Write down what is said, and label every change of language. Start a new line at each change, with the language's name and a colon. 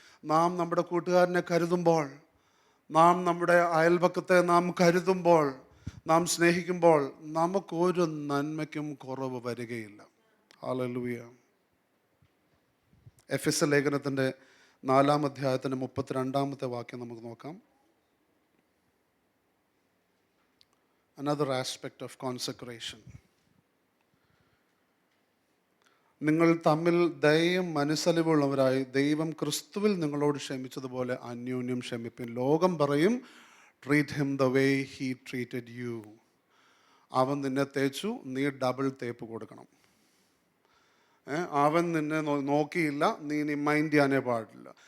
Malayalam: നാം നമ്മുടെ കൂട്ടുകാരനെ കരുതുമ്പോൾ, നാം നമ്മുടെ അയൽപക്കത്തെ നാം കരുതുമ്പോൾ, നാം സ്നേഹിക്കുമ്പോൾ നമുക്കൊരു നന്മയ്ക്കും കുറവ് വരികയില്ല. ഹല്ലേലൂയ. എഫെസ്യ ലേഖനത്തിൻ്റെ 4-ാം അധ്യായത്തിൻ്റെ 32-ാമത്തെ വാക്യം നമുക്ക് നോക്കാം.
English: Another aspect of consecration.
Malayalam: നിങ്ങൾ തമ്മിൽ ദയയും മനസ്സലിവുള്ളവരായി ദൈവം ക്രിസ്തുവിൽ നിങ്ങളോട് ക്ഷമിച്ചതുപോലെ അന്യോന്യം ക്ഷമിപ്പിൻ. ലോകം പറയും,
English: Treat him the way he treated you.
Malayalam: അവൻ നിന്നെ തേച്ചു, നീ ഡബിൾ തേപ്പ് കൊടുക്കണം. അവൻ നിന്നെ നോക്കിയില്ല, നീ മൈൻഡ് ചെയ്യാനേ പാടില്ല.